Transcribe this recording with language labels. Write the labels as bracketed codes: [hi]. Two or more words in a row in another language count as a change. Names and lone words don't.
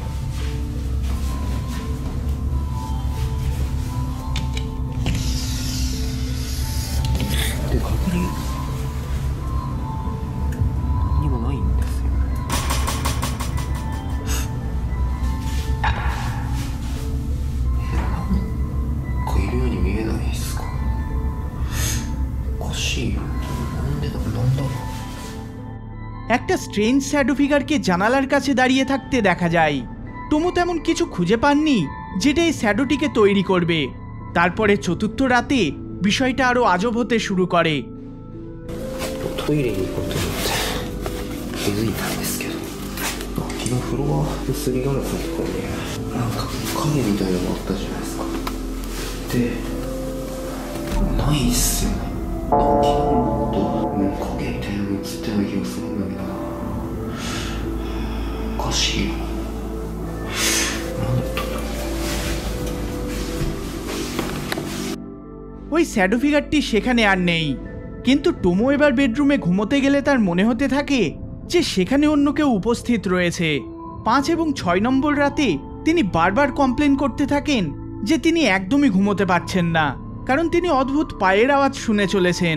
[ja] で確認にもないんですよ。なんかいるように見えないですか。おかしいよ。なんでだろう。 [bn] একটা স্ট্রেঞ্জ শ্যাডো ফিগারকে জানালার কাছে দাঁড়িয়ে থাকতে দেখা যায়। টোমো তেমন কিছু খুঁজে পাননি যেটা এই শ্যাডোটিকে তৈরি করবে। তারপরে চতুর্থ রাতে বিষয়টা আরো আজব হতে শুরু করে। [ja] トイレに行こうと思って気づいたんですけど、昨日フロアのすりガラスのところになんか影みたいなのがあったじゃないですか。でないっすよね。昨日もっと影みたいなの映ったような気がするんだけどな。おかしいよ。なんだったんだろう。 [bn] ওই শ্যাডো ফিগারটি সেখানে আর নেই, কিন্তু টোমো এবার বেডরুমে ঘুমোতে গেলে তার মনে হতে থাকে যে সেখানে অন্য কেউ উপস্থিত রয়েছে। 5 এবং 6 নম্বর রাতে তিনি বারবার কমপ্লেন করতে থাকেন যে তিনি একদমই ঘুমোতে পারছেন না, কারণ তিনি অদ্ভুত পায়ের আওয়াজ শুনে চলেছেন।